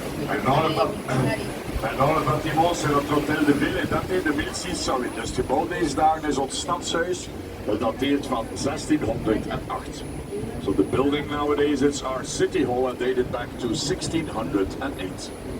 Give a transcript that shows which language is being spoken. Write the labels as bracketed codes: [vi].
[fr] Maintenant le bâtiment, c'est notre hôtel de ville, est daté de 1608. [nl] Dus de bouw deze dagen is ons stadshuis, dat dateert van 1608. [en] So the building nowadays is our city hall and dated back to 1608.